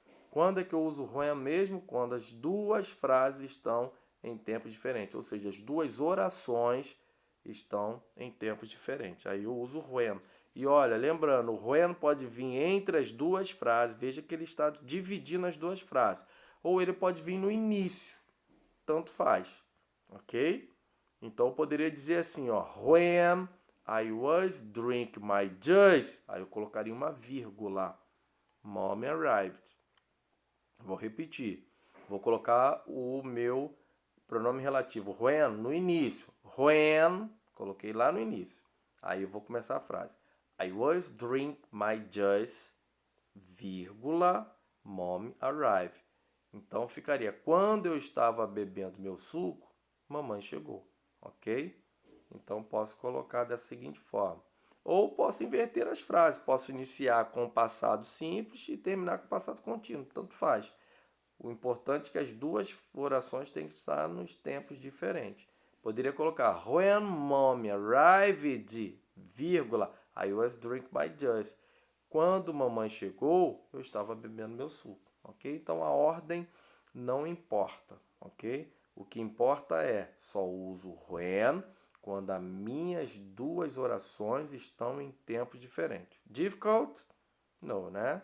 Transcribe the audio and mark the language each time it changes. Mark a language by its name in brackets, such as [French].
[Portuguese] Quando é que eu uso when mesmo? Quando as duas frases estão em tempos diferentes, ou seja, as duas orações estão em tempos diferentes. Aí eu uso when. E olha, lembrando, o when pode vir entre as duas frases. Veja que ele está dividindo as duas frases. Ou ele pode vir no início. Tanto faz. Ok? Então eu poderia dizer assim, [English] when I was drink my juice. [Portuguese] Aí eu colocaria uma vírgula. [English] Mommy arrived. [Portuguese] Vou repetir. Vou colocar o meu pronome relativo when no início. When, coloquei lá no início. Aí eu vou começar a frase. [English] I was drink my juice, [Portuguese] vírgula, [English] mommy arrived. [Portuguese] Então ficaria, quando eu estava bebendo meu suco, mamãe chegou, ok? Então posso colocar da seguinte forma. Ou posso inverter as frases, posso iniciar com o passado simples e terminar com o passado contínuo, tanto faz. O importante é que as duas orações têm que estar nos tempos diferentes. Poderia colocar [English] when mommy arrived, [Portuguese] vírgula, [English] I was drink my juice. [Portuguese] Quando mamãe chegou, eu estava bebendo meu suco, ok? Então a ordem não importa, ok? O que importa é só uso when quando as minhas duas orações estão em tempos diferentes. Difficult? Não, né?